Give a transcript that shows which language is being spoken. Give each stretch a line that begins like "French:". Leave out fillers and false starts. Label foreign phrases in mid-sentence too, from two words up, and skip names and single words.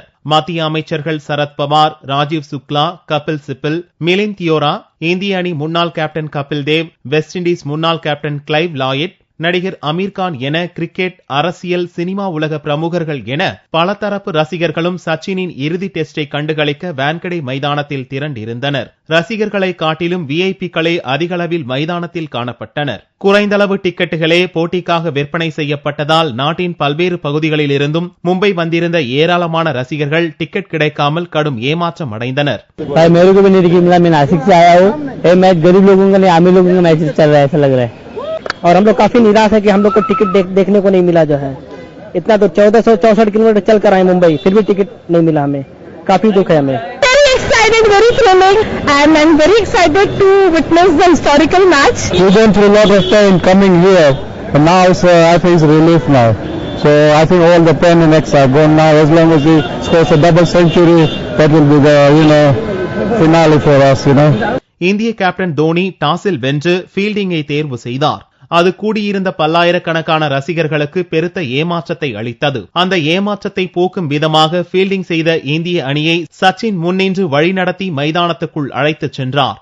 Tamil: மத்திய அமைச்சர்கள் சரத்பவார், ராஜீவ் சுக்லா, கபில் சிபில், மிலிந்த் தியோரா, இந்திய அணி முன்னாள் கேப்டன் கபில் தேவ், வெஸ்ட் இண்டீஸ் முன்னாள் கேப்டன் கிளைவ் லாயிட், நடிகர் அமீர்கான் என கிரிக்கெட், அரசியல், சினிமா உலக பிரமுகர்கள் என பல தரப்பு ரசிகர்களும் சச்சினின் இறுதி டெஸ்டை கண்டுகளிக்க வான்கடே மைதானத்தில் திரண்டிருந்தனர். ரசிகர்களை காட்டிலும் விஐபிக்களே அதிகளவில் மைதானத்தில் காணப்பட்டனர். குறைந்தளவு டிக்கெட்டுகளே போட்டிக்காக விற்பனை செய்யப்பட்டதால் நாட்டின் பல்வேறு பகுதிகளில் இருந்தும் மும்பை வந்திருந்த ஏராளமான ரசிகர்கள் டிக்கெட் கிடைக்காமல் கடும் ஏமாற்றம் அடைந்தனர்.
Hindi: और हम लोग काफी निराश है कि हम लोग को टिकट देखने को नहीं मिला। जो है इतना तो 1464 किलोमीटर चल कर आए मुंबई, फिर भी टिकट नहीं मिला हमें. काफी दुख है हमें.
English: Very excited, very thrilling, and I'm very excited to witness the historical match. We went through a lot of pain coming here, but now I think it's relief now. So I think all the pain and X are gone now. As long as he scores a double century, that will be the finale for us.
Tamil: இந்திய கேப்டன் தோனி டாஸில் வென்று ஃபீல்டிங்கை தேர்வு செய்தார். அது கூடியிருந்த பல்லாயிரக்கணக்கான ரசிகர்களுக்கு பெருத்த ஏமாற்றத்தை அளித்தது. அந்த ஏமாற்றத்தை போக்கும் விதமாக ஃபீல்டிங் செய்த இந்திய அணியை சச்சின் முன்னின்று வழிநடத்தி மைதானத்துக்குள் அழைத்துச் சென்றார்.